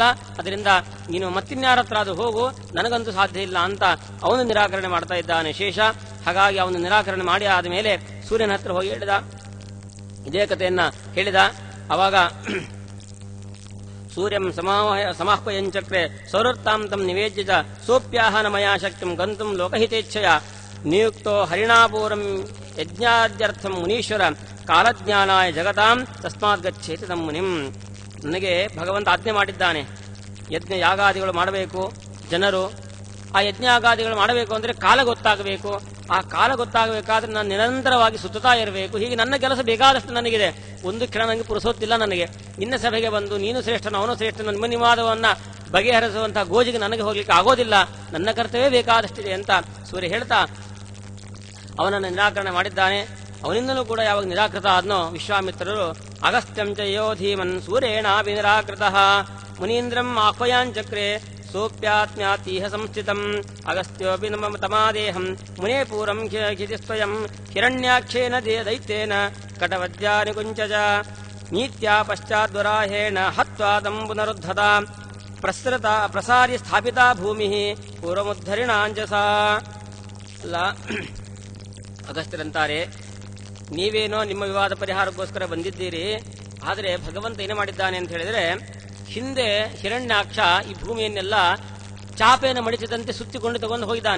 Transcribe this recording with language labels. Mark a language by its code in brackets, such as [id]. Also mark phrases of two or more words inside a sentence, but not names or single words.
[kn] ಅದರಿಂದ ನೀನು ಮತ್ತಿನ್ಯಾರ ಹತ್ರ ಅದು ಹೋಗು, ನನಗಂತೂ ಸಾಧ್ಯ ಇಲ್ಲ ಅಂತ ಅವನು ನಿರಾಕರಣೆ ಮಾಡ್ತಾ ಇದ್ದಾನೆ ಶೇಷ. ಹಾಗಾಗಿ ಅವನು ನಿರಾಕರಣೆ ಮಾಡಿ ಆದ ಮೇಲೆ ಸೂರ್ಯನ ಹತ್ರ ಹೋಗಿ ಹೇಳಿದ, ಇದೇ ಕಥೆಯನ್ನ ಹೇಳಿದ. [sa] ಅವಾಗ ಸೂರ್ಯಂ ಸಮಾಹ್ವಯಂಚಕ್ರೆ ಸೌರತ್ತಾಂ ತಂ ನಿವೇದ್ಯ ಚ ಸೋಪ್ಯಾಹನ ಮಯಾ ಶಕ್ತಿಂ ಗಂತುಂ ಲೋಕಹಿತೇಚ್ಛಯ ನಿಯುಕ್ತೋ ಹರಿಣಾಪೂರಂ ಯಜ್ಞಾದ್ಯರ್ಥಂ ಮುನೀಶ್ವರ ಕಾಲಜ್ಞಾನಾಯ ಜಗತಾಂ ತಸ್ಮಾತ್ ಗಚ್ಚೇತಿ ತಂ ಮುನಿಂ. [kn] ನನಗೆ ಭಗವಂತ ಆಜ್ಞೆ ಮಾಡಿದ್ದಾನೆ, ಯಜ್ಞ ಯಾಗಾದಿಗಳು ಮಾಡಬೇಕು. ಜನರು ಆ ಯಜ್ಞಾಗಾದಿಗಳು ಮಾಡಬೇಕು ಅಂದ್ರೆ ಕಾಲ ಗೊತ್ತಾಗಬೇಕು. ಆ ಕಾಲ ಗೊತ್ತಾಗಬೇಕಾದ್ರೆ ನಾನು ನಿರಂತರವಾಗಿ ಸುತ್ತುತ್ತಾ ಇರಬೇಕು. ಹೀಗೆ ನನ್ನ ಕೆಲಸ ಬೇಕಾದಷ್ಟು ನನಗಿದೆ. ಒಂದು ಕ್ಷಣ ನನಗೆ ಪುರುಸೋತ್ತಿಲ್ಲ. ನನಗೆ ನಿನ್ನ ಸಭೆಗೆ ಬಂದು ನೀನು ಶ್ರೇಷ್ಠನು ಅವನು ಶ್ರೇಷ್ಠನು ನಿಮ್ಮ ನಿವಾದವನ್ನ ಬಗೆಹರಿಸುವಂತಹ ಗೋಜಿಗೆ ನನಗೆ ಹೋಗ್ಲಿಕ್ಕೆ ಆಗೋದಿಲ್ಲ. ನನ್ನ ಕರ್ತವ್ಯ ಬೇಕಾದಷ್ಟಿದೆ ಅಂತ ಸೂರ್ಯ ಹೇಳ್ತಾ ಅವನನ್ನು ನಿರಾಕರಣೆ ಮಾಡಿದ್ದಾನೆ. ಅವನಿಂದಲೂ ಕೂಡ ಯಾವಾಗ ನಿರಾಕೃತ ಆದ್ನೋ ವಿಶ್ವಾಮಿತ್ರರು [sa] ಅಗಸ್ತ್ಯಂ ಚ ಯೋ ಧೀಮನ್ ಸೂರ್ಯೇಣಾಪಿ ನಿರಾಕೃತಃ ಮುನೀಂದ್ರಂ ಆಹ್ವಯಾञ्चक्रे ಸೋಪ್ಯಾತ್ಮ್ಯಾತೀಹ ಸಂಸ್ಥಿತಂ ಅಗಸ್ತ್ಯೋಪಿ ನಮ ತಮಾದೇಹಂ ಮುನೇ ಪೂರಂ ಕ್ಷಿತಿಸ್ವಯಂ ಹಿರಣ್ಯಾಕ್ಷೇನ ದೈತ್ಯೇನ ಕಟವದ್ಯಾನಿ ಕುಂಚಜ ನೀತ್ಯಾ ಪಶ್ಚಾದ್ವರಾಹೇಣ ಹತ್ವಾ ತಂ ಪುನರುದ್ಧತ ಪ್ರಸಾರ್ಯ ಸ್ಥಾಪಿತಾ ಭೂಮಿ ಪೂರ್ವಮುದ್ಧರಿಣಾಂಜಸಾ. [kn] ಅಲ್ಲ, ಅಗಸ್ತ್ಯರಂತಾರೆ, ನೀವೇನೋ ನಿಮ್ಮ ವಿವಾದ ಪರಿಹಾರಕ್ಕೋಸ್ಕರ ಬಂದಿದ್ದೀರಿ. ಆದರೆ ಭಗವಂತ ಏನು ಮಾಡಿದ್ದಾನೆ ಅಂತ ಹೇಳಿದ್ರೆ, ಹಿಂದೆ ಹಿರಣ್ಯಾಕ್ಷ ಈ ಭೂಮಿಯನ್ನೆಲ್ಲ ಚಾಪೆಯನ್ನು ಮಡಿಸಿದಂತೆ ಸುತ್ತಿಕೊಂಡು ತಗೊಂಡು ಹೋಗಿದ್ದಾನೆ.